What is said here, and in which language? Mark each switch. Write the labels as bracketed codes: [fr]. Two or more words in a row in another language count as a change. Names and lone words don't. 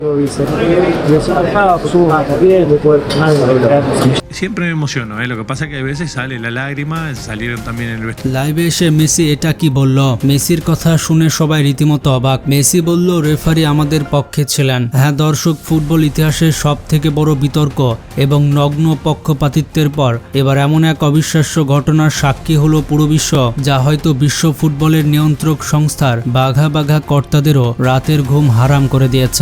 [es] Siempre me emociono, Lo que pasa es que a veces sale la lágrima, salieron también en el vestuario. [bn] লাইভে এসে মেসি এটা কি বলল? মেসির কথা শুনে সবাই রীতিমতো অবাক। মেসি বলল, রেফারি আমাদের পক্ষে ছিলেন। হ্যাঁ দর্শক, ফুটবল ইতিহাসের সব থেকে বড় বিতর্ক এবং নগ্ন পক্ষপাতিত্বের পর এবার এমন এক অবিশ্বাস্য ঘটনার সাক্ষী হলো পুরো বিশ্ব, যা হয়তো বিশ্ব ফুটবলের নিয়ন্ত্রক সংস্থার বাঘা বাঘা কর্তাদেরও রাতের ঘুম হারাম করে দিয়েছে।